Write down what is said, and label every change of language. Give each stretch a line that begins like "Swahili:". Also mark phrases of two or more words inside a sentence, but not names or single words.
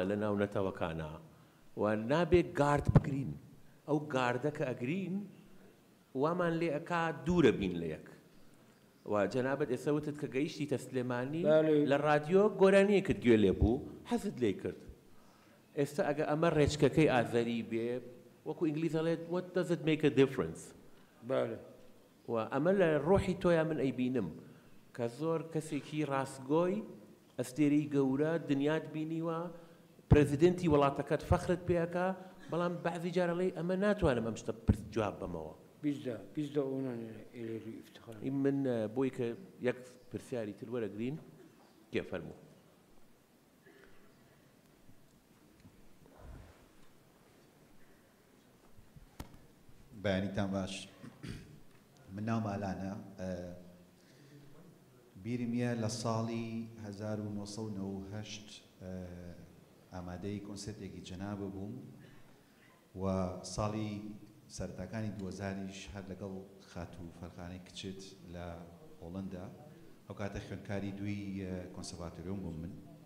Central Kurdish: لە ناو نەتەوەکانە و نابێت گارد بگرین ئەو گاردە کە ئەگرین وامان لێ ئەکا دوورە بین لە یەک و جەنابەت ئێستا وتت کە گەیشتی تە سلێمانی لە ڕادیۆ گۆرانیەکت گوێ لێ بوو حەزت لێ کرد ئێستا ئەگە ئەمە ڕێچکەکەی ئازەری بێ وەکو ئینگلیز دەڵێت
English: what does it make a difference
Central Kurdish: و ئەمە لە ڕۆحی تۆیان من ئەیبینم کە زۆر کەسێکی ڕاستگۆی ئەستێرەی گەورە دنیات بینیوە پرەزیدنتی وڵاتەکەت فەخرت پێەکە بەڵام بەعضی جارەڵی ئەمە ناتوانم ئەم شتە پرس جواب بەمەوە.
Turkish: Biz de ona ileri iftihar ediyoruz.
Central Kurdish: من بۆی کە یەک پرسیاری تر وەرەگرین کێ فەرموو. بەیانیتان باش. من ناوم ئالانە، بیرم یە لە ساڵی 1998 ئامادەی کۆنسێرتێکی جەنابە بووم و ساڵی سەرەتاکانی 2000ش هەر لەگەڵ خاتوو فەرخانەی کچێت لە هۆڵەندا، ئەو کاتە خوێندکاری دوی کۆنسەڤاتۆریۆم بووم من.